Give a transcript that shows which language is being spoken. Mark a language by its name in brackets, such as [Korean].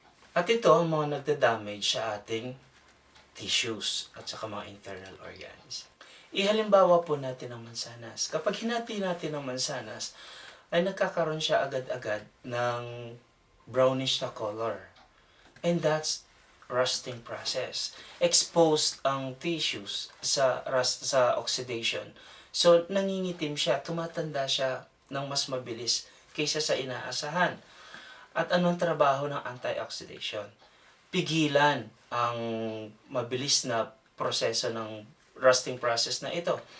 [Filipino] At ito ang mga nagda-damage sa ating tissues at saka mga internal organs. Ihalimbawa po natin ang mansanas. Kapag hinati natin ang mansanas, ay nagkakaroon siya agad-agad ng brownish na color. [English] And that's rusting process. [Filipino] Exposed ang tissues sa oxidation. So, nangingitim siya, tumatanda siya ng mas mabilis kaysa sa inaasahan. At anong trabaho ng antioxidation? Pigilan ang mabilis na proseso ng rusting process na ito.